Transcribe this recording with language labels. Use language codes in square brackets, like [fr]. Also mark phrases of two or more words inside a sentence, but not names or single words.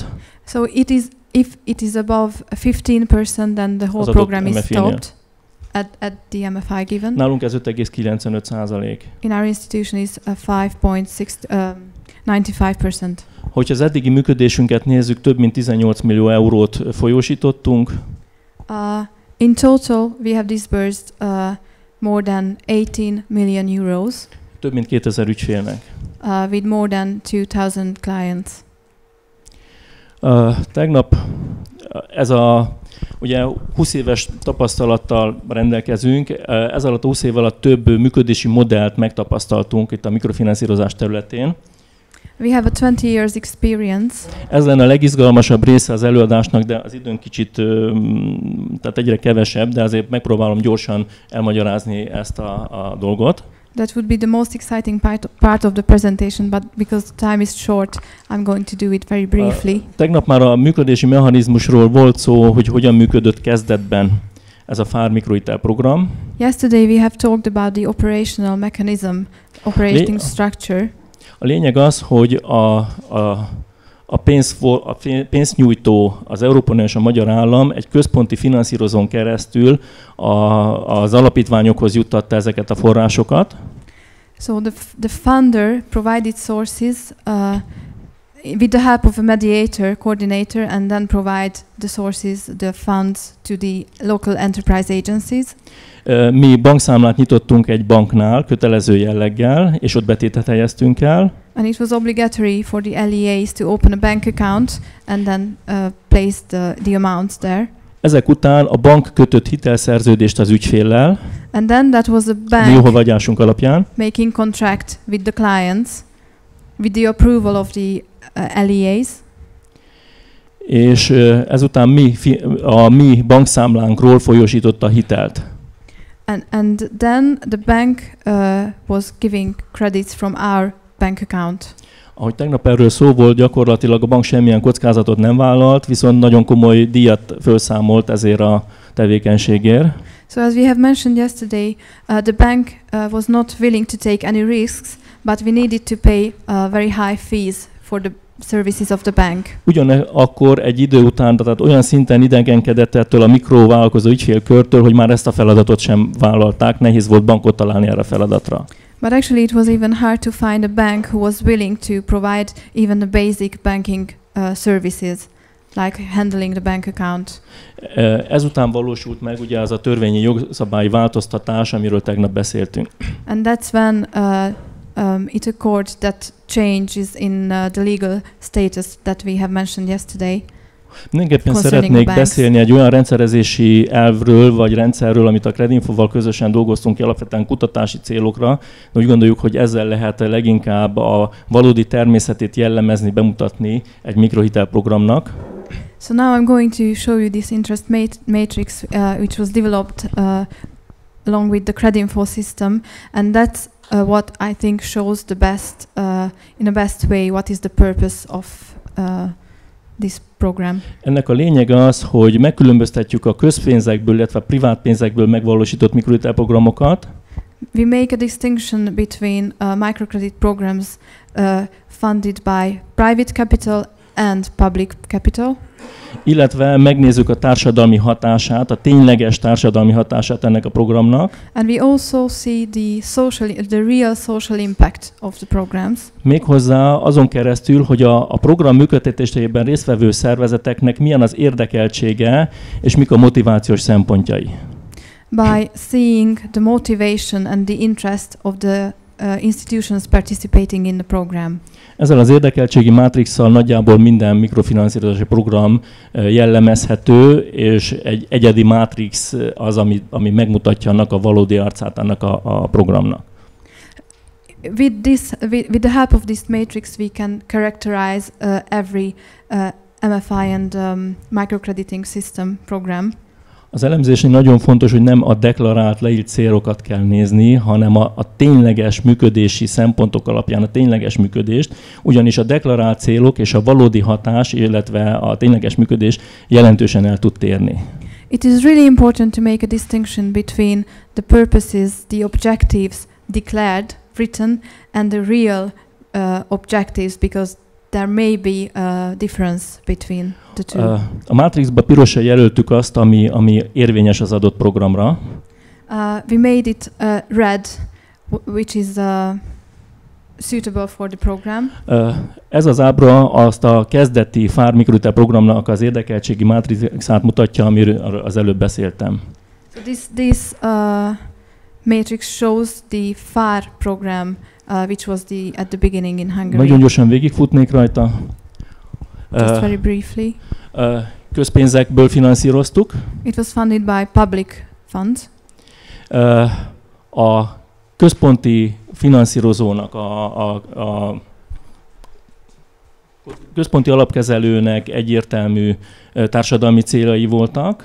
[en] So if it is above 15%, then the whole program is stopped at the MFI given. [hu] Nálunk ez 5,95%. [en] In our institution is 5.95%. [hu] Hogyha az eddigi működésünket nézzük, több mint 18 millió eurót folyósítottunk. [en] In total, we have disbursed more than 18 million euros. [hu] Több mint 2000 ügyfélnek. [en] With more than 2000 clients. [hu] Tegnap ez ugye 20 éves tapasztalattal rendelkezünk, ez alatt a 20 év alatt több működési modellt megtapasztaltunk itt a mikrofinanszírozás területén. [en] We have a 20 years experience. [hu] Ez lenne a legizgalmasabb része az előadásnak, de az időn kicsit, tehát egyre kevesebb, de azért megpróbálom gyorsan elmagyarázni ezt a dolgot. [en] That would be the most exciting part of the presentation, but because time is short, I'm going to do it very briefly. [hu] Tegnap már a működési mechanizmusról volt szó, hogy hogyan működött kezdetben ez a FAR mikrohitel program. [en] Yesterday we have talked about the operational mechanism, operating structure. [hu] A lényeg az, hogy a pénznyújtó, az Európai Unió és a magyar állam egy központi finanszírozón keresztül az alapítványokhoz juttatta ezeket a forrásokat. [en] So the funder provided sources with the help of a mediator, coordinator, and then provide the sources, the funds to the local enterprise agencies. [hu] Mi bankszámlát nyitottunk egy banknál kötelező jelleggel, és ott betétet helyeztünk el. [en] And it was obligatory for the LEAs to open a bank account and then place the amounts there. [hu] Ezek után a bank kötött hitelszerződést az ügyféllel. [en] And then that was a bank [hu] jóváhagyásunk alapján. [en] Making contract with the clients with the approval of the LEAs. [hu] És ezután a mi bankszámlánkról folyósította a hitelt. [en] And then the bank was giving credits from our bank account. [hu] Ahogy tegnap erről szó volt, gyakorlatilag a bank semmilyen kockázatot nem vállalt, viszont nagyon komoly díjat felszámolt ezért a tevékenységért. [en] So as we have mentioned yesterday, the bank was not willing to take any risks, but we needed to pay very high fees for services of the bank. [hu] Ugyanakkor egy idő után, tehát olyan szinten idegenkedett ettől a mikrovállalkozó ügyfélkörtől, hogy már ezt a feladatot sem vállalták, nehéz volt bankot találni erre a feladatra. [en] But actually it was even hard to find a bank who was willing to provide even the basic banking services, like handling the bank account. [hu] Ezután valósult meg ugye az a törvényi jogszabályi változtatás, amiről tegnap beszéltünk. [en] And that's when it occurred that changes in the legal status that we have mentioned yesterday. [hu] Mindenképpen szeretnék beszélni egy olyan rendszerezési elvről, vagy rendszerről, amit a Credinfóval közösen dolgoztunk ki alapvetően kutatási célokra. Úgy gondoljuk, hogy ezzel lehet leginkább a valódi természetét jellemezni, bemutatni egy mikrohitelprogramnak. [en] So now I'm going to show you this interest matrix which was developed along with the Credinfo system, and that's what I think shows the best, in the best way, what is the purpose of this program. [hu] Ennek a lényege az, hogy megkülönböztetjük a közpénzekből, illetve a privát pénzekből megvalósított mikrohitelprogramokat. [en] We make a distinction between microcredit programs funded by private capital and public capital. [hu] Illetve megnézzük a társadalmi hatását, a tényleges társadalmi hatását ennek a programnak. [en] And we also see the real social impact of the programs. [hu] Méghozzá azon keresztül, hogy a program működtetésében résztvevő szervezeteknek milyen az érdekeltsége, és mik a motivációs szempontjai. [en] By seeing the motivation and the interest of the institutions participating in the program. [hu] Ezzel az érdekeltségi mátrixsal nagyjából minden mikrofinanszírozási program jellemezhető, és egy egyedi mátrix az, ami megmutatja annak a valódi arcát annak a programnak. [en] With the help of this matrix we can characterize every MFI and microcrediting system program. [hu] Az elemzésnél nagyon fontos, hogy nem a deklarált, leírt célokat kell nézni, hanem a tényleges működési szempontok alapján a tényleges működést, ugyanis a deklarált célok és a valódi hatás, illetve a tényleges működés jelentősen el tud térni. [en] It is really important to make a distinction between the purposes, the objectives declared, written, and the real objectives, because there may be a difference between the two. [hu] A mátrixba pirosra jelöltük azt, ami érvényes az adott programra. [en] We made it red, which is suitable for the program. [hu] Ez az ábra azt a kezdeti FAR mikrohitel programnak az érdekeltségi mátrixát mutatja, amiről az előbb beszéltem. [en] So this matrix shows the FAR program, which was at the beginning in Hungary. [hu] Nagyon gyorsan végigfutnék rajta. [en] Just very briefly. [hu] Közpénzekből finanszíroztuk. [en] It was funded by public funds. [hu] A központi finanszírozónak, a központi alapkezelőnek egyértelmű társadalmi céljai voltak.